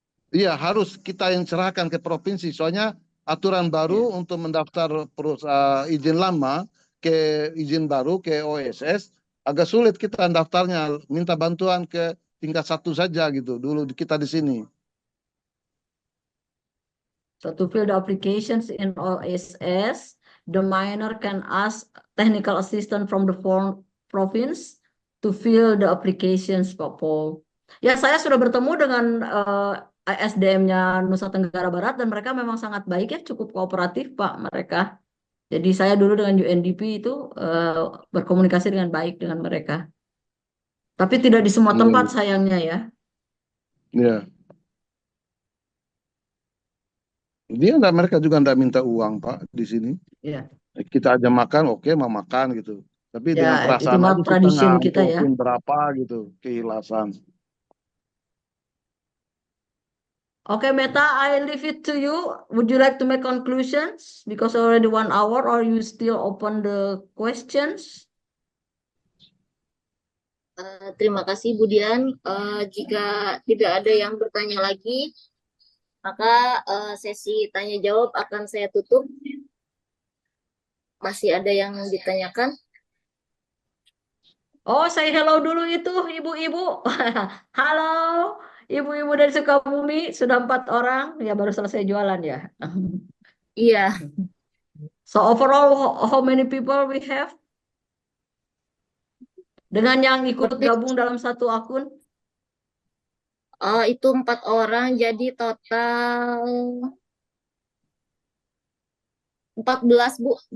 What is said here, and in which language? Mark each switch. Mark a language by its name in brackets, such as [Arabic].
[Indonesian] Iya, harus kita yang serahkan ke provinsi. Soalnya aturan baru untuk mendaftar izin lama ke izin baru ke OSS, agak sulit kita daftarnya, minta bantuan ke tingkat 1 saja gitu, dulu kita di sini. [English] So to fill the applications in OSS, the minor can ask technical assistant from the province to fill the applications, Pak Paul. [Indonesian] Ya, saya sudah bertemu dengan SDM-nya Nusa Tenggara Barat dan mereka memang sangat baik ya, cukup kooperatif Pak mereka. Jadi saya dulu dengan UNDP itu berkomunikasi dengan baik dengan mereka. Tapi tidak di semua tempat sayangnya ya. Ya. Mereka juga enggak minta uang Pak di sini. Ya. Kita aja makan, oke mau makan gitu. Tapi dengan Ya, itu perasaan mah aja kita tradisi kita ya. ngamplopin berapa gitu, keikhlasan. [English] Okay, Meta, I leave it to you. Would you like to make conclusions? Because already 1 hour, or you still open the questions? [Indonesian] Terima kasih Bu Dian. Jika tidak ada yang bertanya lagi, maka sesi tanya jawab akan saya tutup. Masih ada yang ditanyakan? Oh, [English] say hello [Indonesian] dulu itu, ibu-ibu. Halo, ibu-ibu dari Sukabumi. Sudah 4 orang. Ya, baru selesai jualan ya. Iya. [English] So overall, how many people we have? [Indonesian] Dengan yang ikut gabung dalam satu akun? Itu 4 orang, jadi total 14 Bu.